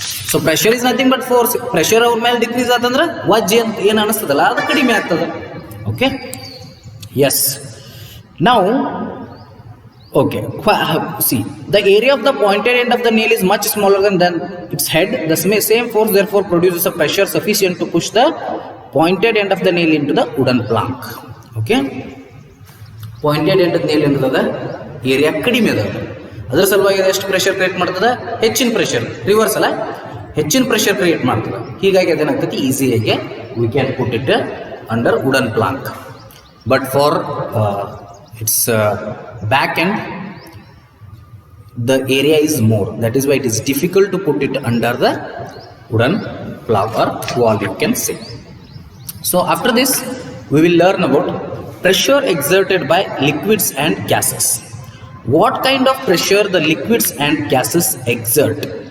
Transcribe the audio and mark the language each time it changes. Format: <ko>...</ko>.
<en>So pressure is nothing but force.</en> <kn>Pressure ಅವ್ರ ಮೇಲೆ decrease ಆತಂದ್ರೆ ವಜ್ಜೆ ಅಂತ ಏನು ಅನಿಸ್ತದಲ್ಲ ಅದು ಕಡಿಮೆ ಆಗ್ತದೆ.</kn> <en>Okay, yes. Now okay, see the area of the pointed end of the nail is much smaller than its head. The same force therefore produces a pressure sufficient to push the pointed end of the nail into the wooden plank.</en> <kn>Okay, pointed end nail ಏನದ, area ಕಡಿಮೆ ಅದ, ಅದರ ಸಲುವಾಗಿ ಎಷ್ಟು pressure create ಮಾಡ್ತದೆ, ಹೆಚ್ಚಿನ pressure. Reverse ಅಲ್ಲ, ಹೆಚ್ಚಿನ ಪ್ರೆಷರ್ ಕ್ರಿಯೇಟ್ ಮಾಡ್ತದೆ. ಹೀಗಾಗಿ ಅದೇನಾಗ್ತೈತಿ, ಈಸಿಯಾಗಿ</kn> <en>We can put it under wooden plank. But for its back end the area is more. That is why it is difficult to put it under the wooden plank or wall, you can say. So after this we will learn about pressure exerted by liquids and gases. What kind of pressure the liquids and gases exert?</en>